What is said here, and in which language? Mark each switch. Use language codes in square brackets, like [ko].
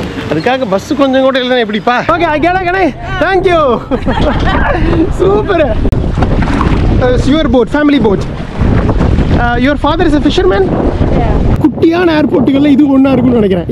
[ta] அதுக்காக பஸ் கொஞ்சம் கூட இல்லைன்னா எப்படிப்பா? [en] Okay, I get it. Thank you. Super. It's your boat, family boat. Your father is a fisherman? Yeah. [ta] குட்டியான ஏர்போர்ட்டுகள்ல இது ஒண்ணா இருக்கும்னு நினைக்கிறேன்.